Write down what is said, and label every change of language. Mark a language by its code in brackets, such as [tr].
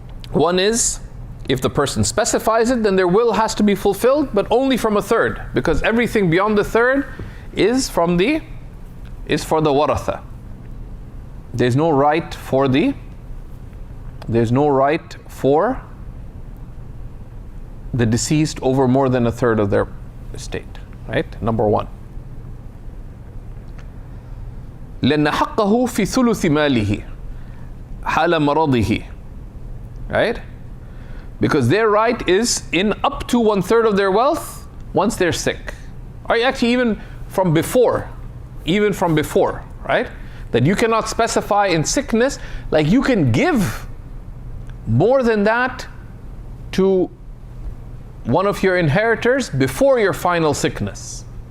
[en] One is, if the person specifies it, then their will has to be fulfilled, but only from a third, because everything beyond the third is for the waratha. There's no right for the deceased over more than a third of their estate, right? Number one. [ar] لأن حقه في ثلث ماله حال مرضه, [en] right? Because their right is in up to 1/3 of their wealth once they're sick. Or actually even from before, right? That you cannot specify in sickness, like you can give more than that to one of your inheritors before your final sickness.